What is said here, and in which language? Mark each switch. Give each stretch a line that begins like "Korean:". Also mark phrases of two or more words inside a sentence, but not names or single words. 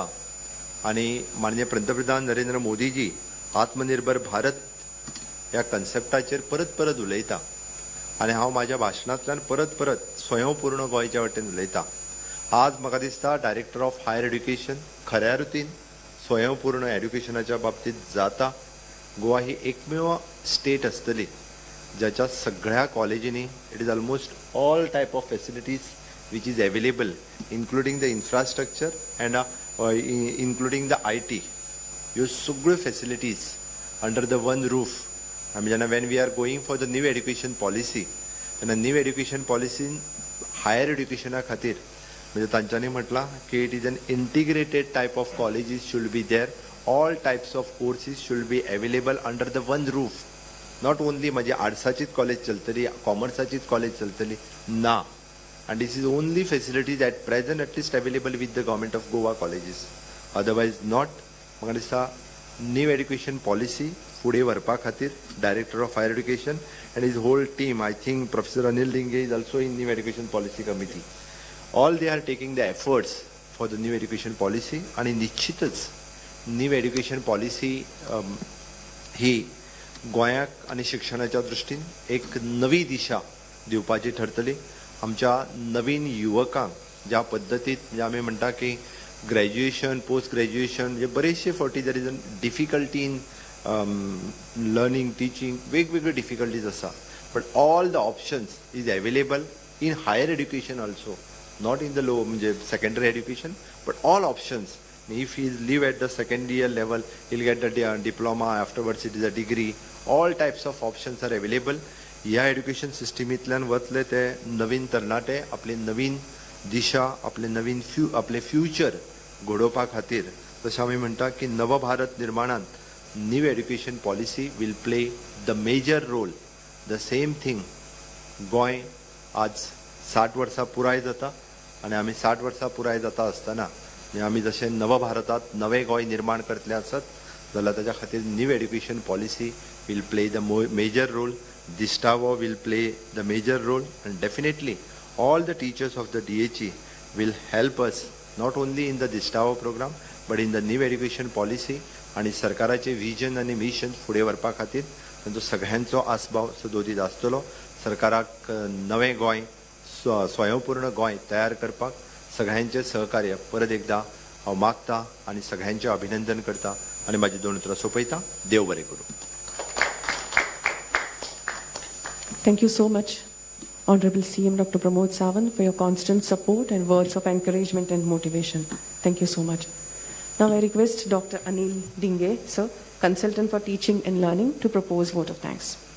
Konkani: आनी माननीय पंतप्रधान नरेंद्र मोदीजी आत्मनिर्भर भारत ह्या कन्सेप्टाचेर परत परत उलयता आनी हांव म्हाज्या भाशणांतल्यान परत परत स्वयंपूर्ण गोंयच्या वटेन उलयता. आज म्हाका दिसता
English: Director of Higher Education
Konkani: खऱ्या रुतीन स्वयंपूर्ण एड्युकेशनाच्या बाबतींत जाता गोवा ही एकमेव स्टेट असतली ज्याच्या सगळ्या कॉलेजींनी
English: it is almost all type of facilities which is available, including the infrastructure and including the IT. You सगळे facilities under the one roof. I mean, when we are going for the new education policy, and a new education policy in higher education
Konkani: खातीर म्हणजे तांच्यांनी म्हटला की
English: it is an integrated type of colleges should be there. All types of courses should be available under the one roof.
Konkani: Not only म्हणजे आर्ट्साचीच कॉलेज चलतली, कॉमर्साचीच कॉलेज चलतली ना.
English: And this is only facilities at present at least available with the government of Goa colleges. Otherwise not.
Konkani: म्हाका दिसता
English: new education policy
Konkani: फुडें व्हरपा खातीर
English: director of higher education and his whole team, I think Professor Anil Dinge is also in new education policy committee. All they are taking the efforts for the new education policy
Konkani: आणि निश्चितच
English: new education policy
Konkani: ही गोंयाक आनी शिक्षणाच्या दृश्टीन एक नवी दिशा दिवपाची ठरतली. आमच्या नवीन युवकांक ज्या पद्दतीत म्हणजे आमी म्हणटा की
English: graduation post graduation
Konkani: म्हणजे बरेचशे फावटी
English: there is a difficulty in learning teaching
Konkani: वेगवेगळे डिफिकल्टीज आसा
English: but all the options is available in higher education also not in the low म्हणजे secondary education but all options if he live at the second year level he'll get the diploma afterwards it is a degree all types of options are available.
Konkani: ह्या एड्युकेशन सिस्टमींतल्यान वतले ते नवीन तरणाटे आपली नवीन दिशा आपले फ्युचर घडोवपा खातीर तशें आमी म्हणटा की नव भारत निर्माणांत
English: new education policy will play the major role. the same thing
Konkani: गोंय आज 60 वर्सां पुराय जाता आनी आमी 60 वर्सां पुराय जाता आसतना आमी जशें नव भारतांत नवें गोंय निर्माण करतले आसत जाल्यार ताच्या खातीर
English: new education policy will play the major role. Distavo will play the major role and definitely all the teachers of the DHE will help us not only in the Distavo program but in the new education policy
Konkani: आणि सरकाराचे विजन आणि मिशन फुडें व्हरपा खातीर तांचो सगळ्यांचो आस्पाव सदोदीत आसतलो. सरकाराक नवें गोंय स्वयंपूर्ण गोंय तयार करपाक सगळ्यांचे सहकार्य परत एकदा हांव मागता आनी सगळ्यांचें अभिनंदन करता आनी म्हाजी 2 उतरां सोंपयता. देव बरें करूं.
English: Thank you so much, Honorable CM Dr. Pramod Sawant, for your constant support and words of encouragement and motivation. Thank you so much. Now I request Dr. Anil Dinge, sir, Consultant for Teaching and Learning, to propose vote of thanks.